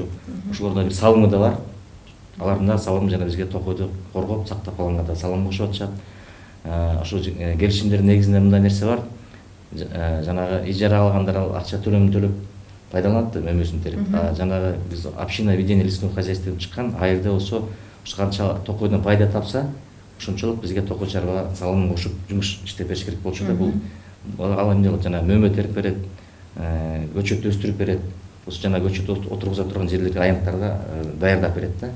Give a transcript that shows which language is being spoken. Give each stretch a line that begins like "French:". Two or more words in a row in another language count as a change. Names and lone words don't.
Kyrgyz: Ошолордо бир салымы да бар. Алардын да салымы жана бизге токойду коргоп, сактап калганга да салым кошуп атышат. Ошол келишимдердин негизинде мындай нерсе бар. Жанагы ижара алгандар акча төлөмүн төлөп пайдаланат да, мөмөсүн терип. Жанагы биз
Russian: община ведения лесного хозяйства
Kyrgyz: чыккан, айырда болсо ушу канча токойдон пайда тапса, ошончолук бизге токой чарба салымын кошуп жумуш иштеп бериш керек болчу да. Бул ал эмне жана мөмө терип берет, көчөт өстүрүп берет. Ошо жана көчөт отургуза турган жерлерге аянттарды даярдап берет да.